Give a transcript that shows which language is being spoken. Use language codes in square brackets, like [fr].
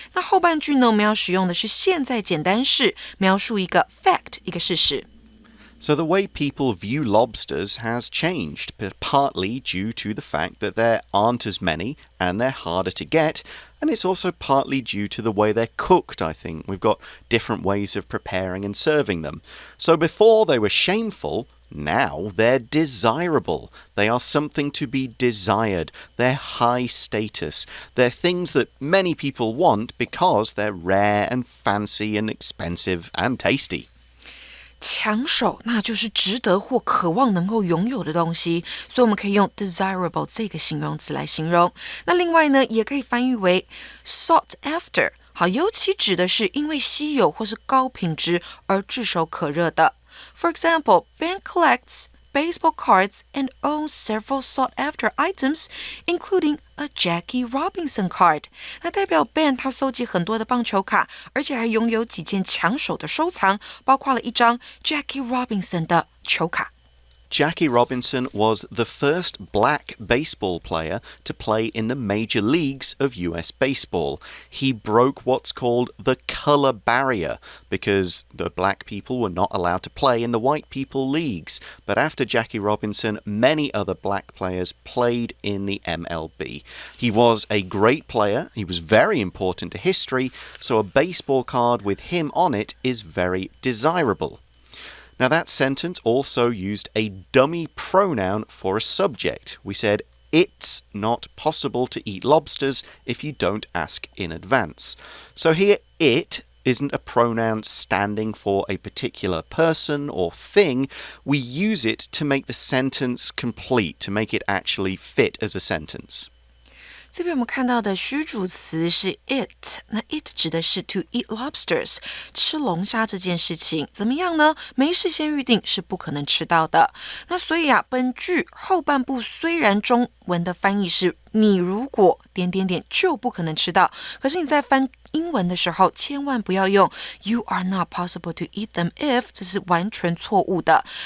[zh] 那后半句呢，我们要使用的是现在简单式，描述一个 fact 一个事实。 [en] So the way people view lobsters has changed, partly due to the fact that there aren't as many and they're harder to get, and it's also partly due to the way they're cooked, I think. We've got different ways of preparing and serving them. So before they were shameful, now they're desirable. They are something to be desired. They're high status. They're things that many people want because they're rare and fancy and expensive and tasty. [zh] 抢手，那就是值得或渴望能够拥有的东西，所以我们可以用 desirable 这个形容词来形容。那另外呢，也可以翻译为 sought after， 好，尤其指的是因为稀有或是高品质而炙手可热的。 [en] For example, Ben collects baseball cards and owns several sought-after items, including a Jackie Robinson card. [zh] 那代表 Ben 他收集很多的棒球卡，而且还拥有几件抢手的收藏，包括了一张 Jackie Robinson 的球卡。 [en] Jackie Robinson was the first black baseball player to play in the major leagues of US baseball. He broke what's called the color barrier because the black people were not allowed to play in the white people leagues. But after Jackie Robinson, many other black players played in the MLB. He was a great player. He was very important to history, so a baseball card with him on it is very desirable.Now that sentence also used a dummy pronoun for a subject. We said, it's not possible to eat lobsters if you don't ask in advance. So here, it isn't a pronoun standing for a particular person or thing. We use it to make the sentence complete, to make it actually fit as a sentence. [zh] 这边我们看到的虚主词是 it， 那 it 指的是 [en] to eat lobsters， [zh] 吃龙虾这件事情怎么样呢？没事先预定是不可能吃到的。那所以啊，本句后半部虽然中文的翻译是你如果就不可能吃到，可是你在翻英文的时候千万不要用 [en] you are not possible to eat them if， [zh] 这是完全错误的。